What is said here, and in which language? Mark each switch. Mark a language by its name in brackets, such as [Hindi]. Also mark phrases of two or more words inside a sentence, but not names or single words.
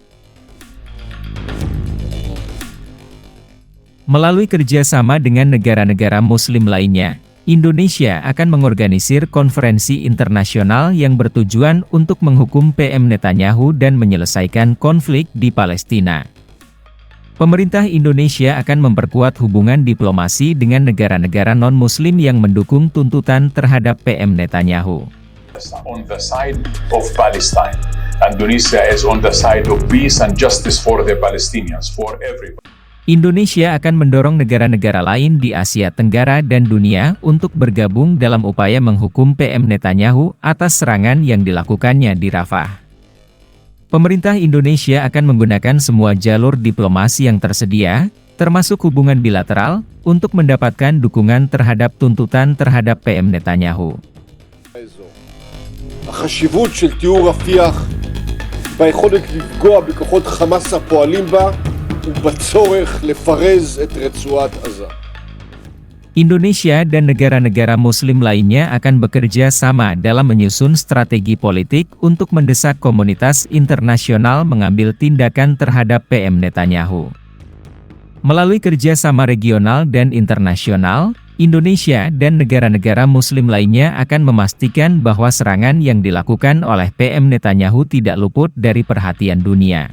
[Indonesian] Melalui kerjasama dengan negara-negara Muslim lainnya, Indonesia akan mengorganisir konferensi internasional yang bertujuan untuk menghukum PM Netanyahu dan menyelesaikan konflik di Palestina. Pemerintah Indonesia akan memperkuat hubungan diplomasi dengan negara-negara non-Muslim yang mendukung tuntutan terhadap PM Netanyahu. [English] On the side of Palestine, Indonesia is on the side of peace and justice for the Palestinians, for everybody. [Indonesian] Indonesia akan mendorong negara-negara lain di Asia Tenggara dan dunia untuk bergabung dalam upaya menghukum PM Netanyahu atas serangan yang dilakukannya di Rafah. Pemerintah Indonesia akan menggunakan semua jalur diplomasi yang tersedia, termasuk hubungan bilateral, untuk mendapatkan dukungan terhadap tuntutan terhadap PM Netanyahu. [Hebrew] החשיבות של תיאור רפיח ביכולת לפגוע בכוחות חמאס הפועלים בה ובצורך לפרז את רצועת עזה. [Indonesian] Indonesia dan negara-negara Muslim lainnya akan bekerja sama dalam menyusun strategi politik untuk mendesak komunitas internasional mengambil tindakan terhadap PM Netanyahu. Melalui kerjasama regional dan internasional, Indonesia dan negara-negara Muslim lainnya akan memastikan bahwa serangan yang dilakukan oleh PM Netanyahu tidak luput dari perhatian dunia.